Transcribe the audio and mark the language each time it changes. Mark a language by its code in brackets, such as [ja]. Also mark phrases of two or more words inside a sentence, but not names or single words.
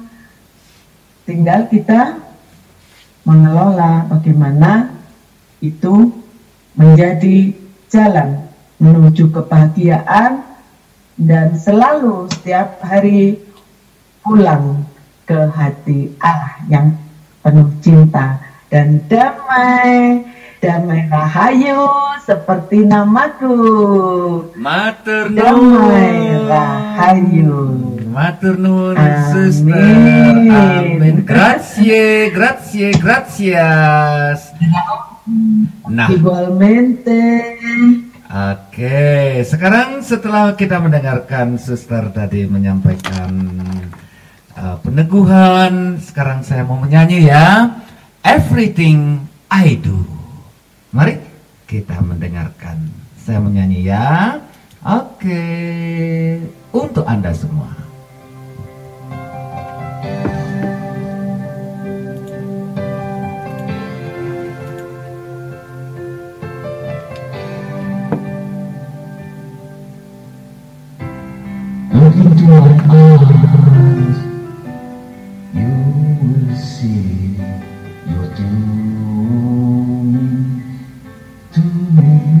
[id] Tinggal kita mengelola bagaimana itu menjadi jalan menuju kebahagiaan dan selalu setiap hari pulang ke hati Allah yang penuh cinta dan damai rahayu seperti namaku. Matur Damai rahayu. [jv] Matur nuwun [id] Amin. Suster. Amin. Grazie. Nah, Igualmente. oke, sekarang setelah kita mendengarkan Suster tadi menyampaikan peneguhan, sekarang saya mau menyanyi ya, Everything I Do. Mari kita mendengarkan. Saya menyanyi ya. Oke, untuk Anda semua. [en] Look into my eyes, you will see you're doing to me.